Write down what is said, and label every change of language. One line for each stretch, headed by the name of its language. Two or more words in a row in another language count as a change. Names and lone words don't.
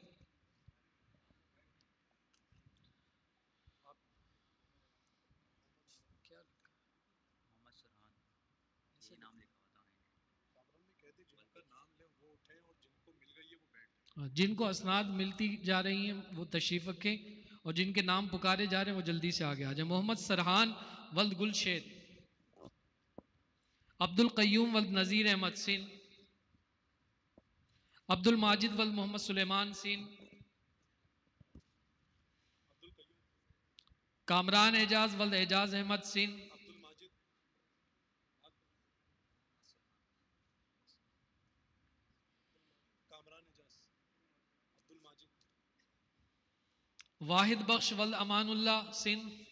Urdu: جن کو اسناد ملتی جا رہی ہیں وہ تشریف رکھیں اور جن کے نام پکارے جا رہے ہیں وہ جلدی سے آگے آ جائیں. محمد سرحان ولد گل شید. عبد القیوم ولد نذیر احمد سین. عبد الماجد ولد محمد سلیمان سین. کامران اعجاز ولد اعجاز احمد سین. واحد بخش ولد امان اللہ سندھ.